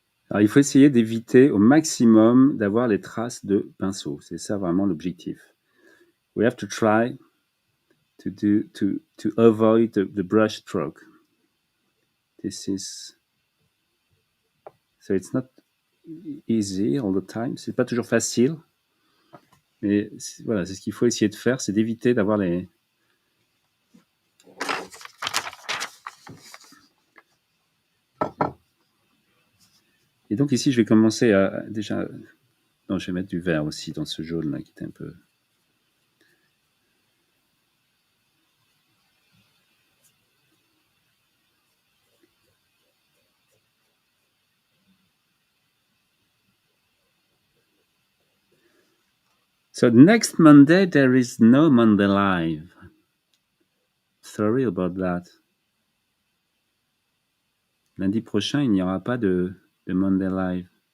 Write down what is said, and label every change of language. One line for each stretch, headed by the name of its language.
French: Alors, il faut essayer d'éviter au maximum d'avoir les traces de pinceau. C'est ça vraiment l'objectif.
English: We have to try to avoid the brush stroke. This is so it's not easy all the time.
French: C'est pas toujours facile, mais voilà, c'est ce qu'il faut essayer de faire, c'est d'éviter d'avoir les Et donc ici, je vais commencer à déjà. Non, je vais mettre du vert aussi dans ce jaune là qui est un peu.
English: So next Monday, there is no Monday live. Sorry about that.
French: Lundi prochain, il n'y aura pas de Monday live.